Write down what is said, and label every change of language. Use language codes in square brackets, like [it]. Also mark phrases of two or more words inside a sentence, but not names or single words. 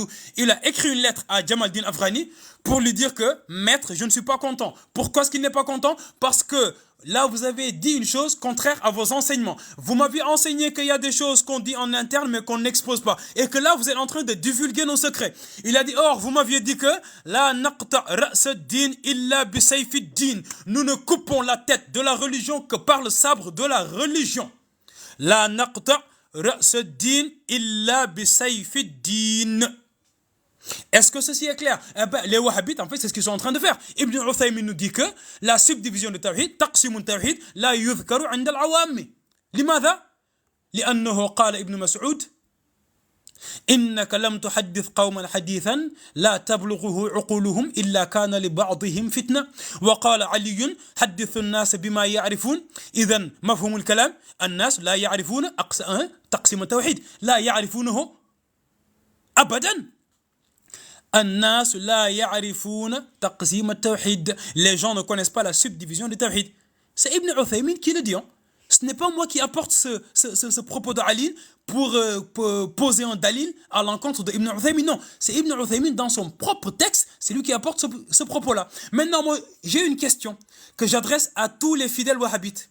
[fr] Il a écrit une lettre à Jamal Din Afghani pour lui dire que, maître, je ne suis pas content. Pourquoi est-ce qu'il n'est pas content? Parce que là, vous avez dit une chose contraire à vos enseignements. Vous m'aviez enseigné qu'il y a des choses qu'on dit en interne, mais qu'on n'expose pas. Et que là, vous êtes en train de divulguer nos secrets. Il a dit, or, vous m'aviez dit que [ar] لا نقطع رأس الدين إلا بسيف الدين. [fr] Nous ne coupons la tête de la religion que par le sabre de la religion. [ar] لا نقطع رأس الدين إلا بسيف الدين. [fr] Est-ce que ceci est clair? Les wahhabites, en fait, c'est ce qu'ils sont en train de faire. Ibn Uthaymin nous dit que la subdivision du tawhid, [ar] تقسيم توحيد لا يذكر عند العوام. لماذا؟ لأنه قال ابن مسعود إنك لم تحدث قوما حديثا لا تبلغه عقولهم إلا كان لبعضهم فتنة. وقال علي حدث الناس بما يعرفون. إذن مفهوم الكلام الناس لا يعرفون تقسيم التوحيد، لا يعرفونه أبدا. الناس لا يعرفون تقسيم التوحيد. [fr] Les gens ne connaissent pas la subdivision du tawhid. C'est Ibn Uthaymin qui le dit. Ce n'est pas moi qui apporte ce propos de Ali pour poser un dalil à l'encontre de Ibn Uthaymin. Non, c'est Ibn Uthaymin dans son propre texte, c'est lui qui apporte ce propos-là. Maintenant, moi, j'ai une question que j'adresse à tous les fidèles wahhabites.